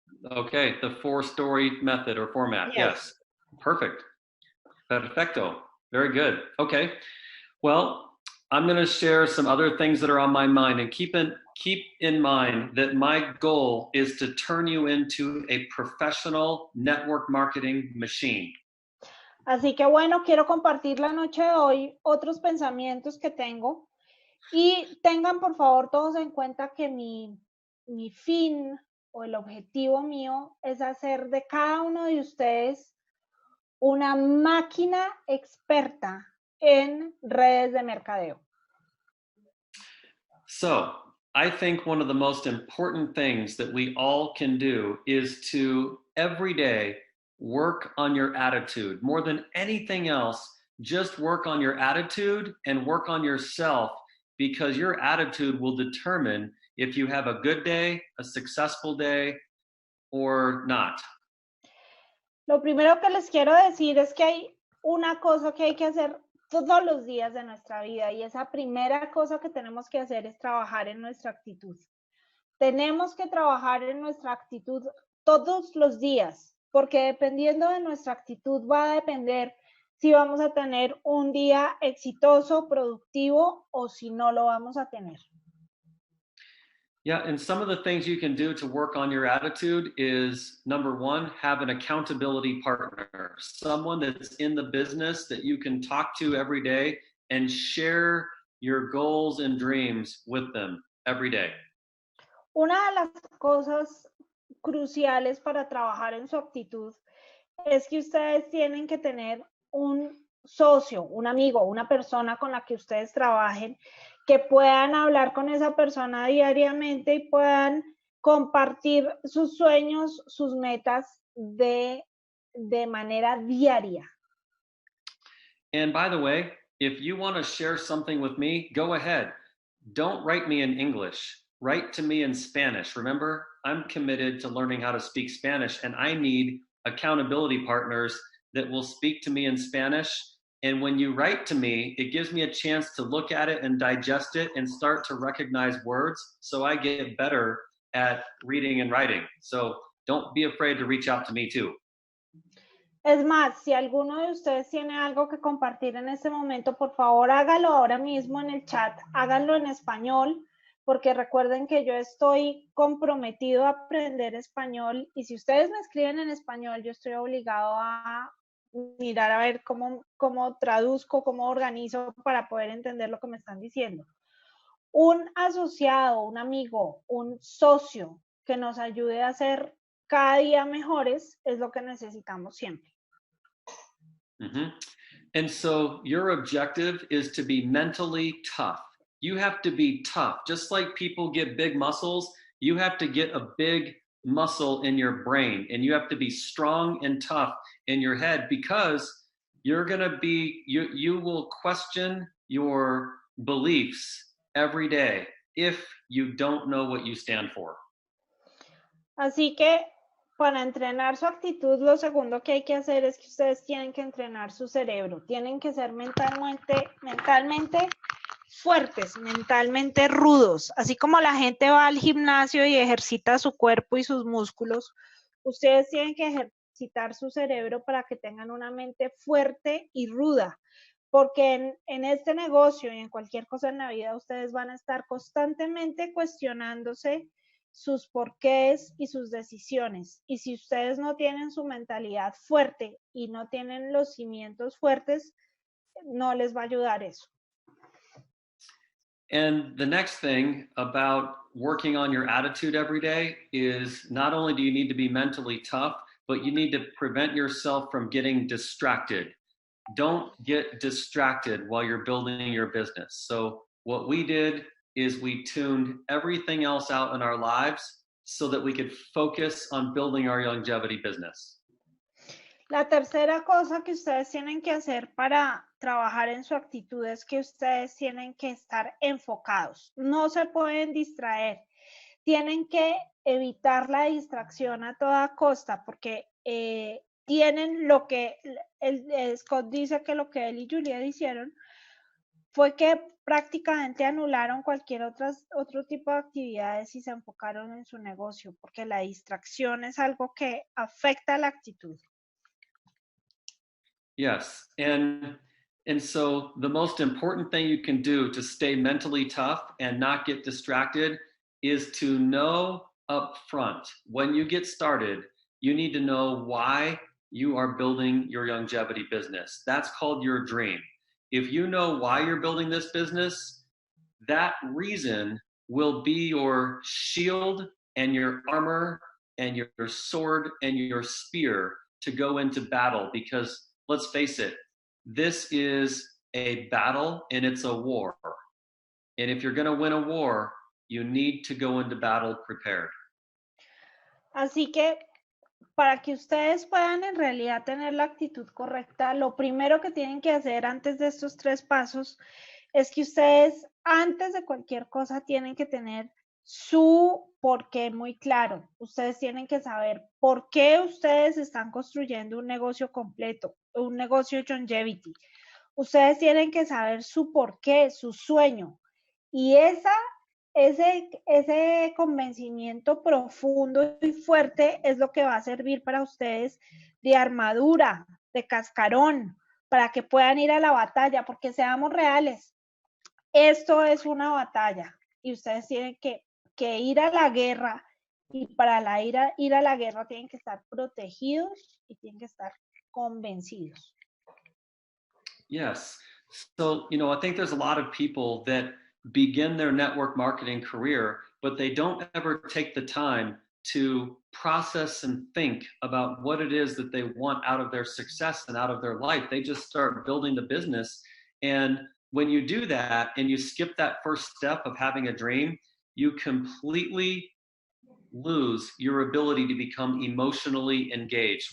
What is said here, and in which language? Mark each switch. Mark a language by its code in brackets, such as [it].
[en] Okay, the 4-story method or format. Yes. Perfect. Perfecto. Very good. Okay. Well, I'm going to share some other things that are on my mind, and keep in mind that my goal is to turn you into a professional network marketing machine. [es] Así que bueno, quiero compartir la noche de hoy otros pensamientos que tengo, y tengan por favor todos en cuenta que mi fin o el objetivo mío es hacer de cada uno de ustedes una máquina experta en redes de mercadeo. [en] So, I think one of the most important things that we all can do is to every day work on your attitude. More than anything else, just work on your attitude and work on yourself, because your attitude will determine if you have a good day, a successful day, or not. [es] Lo primero que les quiero decir es que hay una cosa que hay que hacer todos los días de nuestra vida, y esa primera cosa que tenemos que hacer es trabajar en nuestra actitud. Tenemos que trabajar en nuestra actitud todos los días, porque dependiendo de nuestra actitud va a depender si vamos a tener un día exitoso, productivo, o si no lo vamos a tener. [en] Yeah, and some of the things you can do to work on your attitude is, number one, have an accountability partner, someone that's in the business that you can talk to every day and share your goals and dreams with them every day. [es] Una de las cosas cruciales para trabajar en su actitud es que ustedes tienen que tener un socio, un amigo, una persona con la que ustedes trabajen, que puedan hablar con esa persona diariamente y puedan compartir sus sueños, sus metas de manera diaria. [en] And by the way, if you want to share something with me, go ahead. Don't write me in English. Write to me in Spanish. Remember, I'm committed to learning how to speak Spanish, and I need accountability partners that will speak to me in Spanish. And when you write to me, it gives me a chance to look at it and digest it and start to recognize words, so I get better at reading and writing. So don't be afraid to reach out to me too. [es] Es más, si alguno de ustedes tiene algo que compartir en este momento, por favor hágalo ahora mismo en el chat, háganlo en español, porque recuerden que yo estoy comprometido a aprender español, y si ustedes me escriben en español, yo estoy obligado a mirar a ver cómo traduzco, cómo organizo para poder entender lo que me están diciendo. Un asociado, un amigo, un socio que nos ayude a ser cada día mejores es lo que necesitamos siempre. [en] And so your objective is to be mentally tough. You have to be tough. Just like people get big muscles, you have to get a big muscle in your brain, and you have to be strong and tough in your head, because you're going to be, you will question your beliefs every day if you don't know what you stand for. [es] Así que para entrenar su actitud, lo segundo que hay que hacer es que ustedes tienen que entrenar su cerebro. Tienen que ser mentalmente fuertes, mentalmente rudos. Así como la gente va al gimnasio y ejercita su cuerpo y sus músculos, ustedes tienen que ejercitar su cerebro para que tengan una mente fuerte y ruda. Porque en este negocio y en cualquier cosa en la vida, ustedes van a estar constantemente cuestionándose sus porqués y sus decisiones. Y si ustedes no tienen su mentalidad fuerte y no tienen los cimientos fuertes, no les va a ayudar eso. [en] And the next thing about working on your attitude every day is, not only do you need to be mentally tough, but you need to prevent yourself from getting distracted. Don't get distracted while you're building your business. So what we did is we tuned everything else out in our lives so that we could focus on building our longevity business. [es] La tercera cosa que ustedes tienen que hacer para trabajar en su actitud es que ustedes tienen que estar enfocados. No se pueden distraer. Tienen que evitar la distracción a toda costa, porque tienen lo que Scott dice que lo que él y Juliet hicieron fue que prácticamente anularon cualquier otro tipo de actividades y se enfocaron en su negocio, porque la distracción es algo que afecta la actitud. [en] Yes, and so the most important thing you can do to stay mentally tough and not get distracted is to know up front when you get started, you need to know why you are building your longevity business. That's called your dream. If you know why you're building this business, that reason will be your shield and your armor and your sword and your spear to go into battle, because let's face it, this is a battle and it's a war. And if you're going to win a war, you need to go into battle prepared. [es] Así que para que ustedes puedan en realidad tener la actitud correcta, lo primero que tienen que hacer antes de estos 3 pasos es que ustedes, antes de cualquier cosa, tienen que tener su porqué muy claro. Ustedes tienen que saber por qué ustedes están construyendo un negocio completo, un negocio Youngevity. Ustedes tienen que saber su porqué, su sueño. Y ese convencimiento profundo y fuerte es lo que va a servir para ustedes de armadura, de cascarón, para que puedan ir a la batalla, porque seamos reales, esto es una batalla y ustedes tienen que ir a la guerra, y para ir a la guerra tienen que estar protegidos y tienen que estar convencidos. [en] Yes. So, I think there's a lot of people that begin their network marketing career, but they don't ever take the time to process and think about what it is that they want out of their success and out of their life. They just start building the business. And when you do that and you skip that first step of having a dream, you completely lose your ability to become emotionally engaged.